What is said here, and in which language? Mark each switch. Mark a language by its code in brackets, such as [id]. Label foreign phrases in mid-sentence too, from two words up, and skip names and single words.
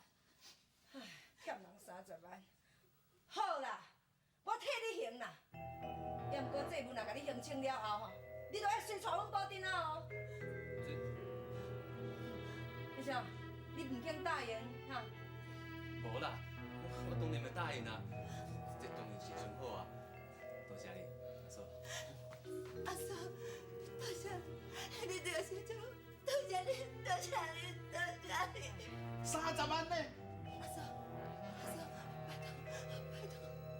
[nan] 唉，欠人30万，好啦，我替你还啦。也毋过这文若甲你还清了后吼，你就要先带阮保定啊哦。你想，你唔肯答应哈？无啦，我当然要答应啦，这当然是上好啊。多谢你，阿嫂。阿嫂，多谢你，多谢你，多谢你，多谢你，多谢你。 30万呢？阿嫂，阿嫂，拜托，拜托。